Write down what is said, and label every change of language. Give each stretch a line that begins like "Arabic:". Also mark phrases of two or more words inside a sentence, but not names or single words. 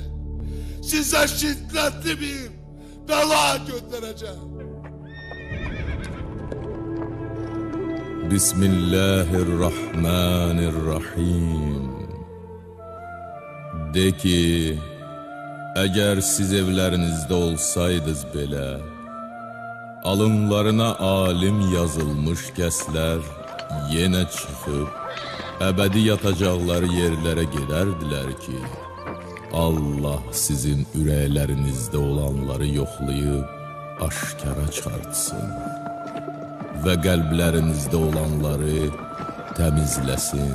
Turkish: Size şiddetli bir bela gönderecek.
Arabic: بسم الله الرحمن الرحيم.
Turkish: De ki, eğer siz evlerinizde olsaydınız
Azerbaijani: belə, alınlarına alim yazılmış kəslər yenə çıxıb, əbədi yatacaqları yerlərə gedərdilər ki, Allah sizin ürəklərinizdə olanları yoxlayıb aşkara çıxartsın və qəlblərinizdə olanları təmizləsin.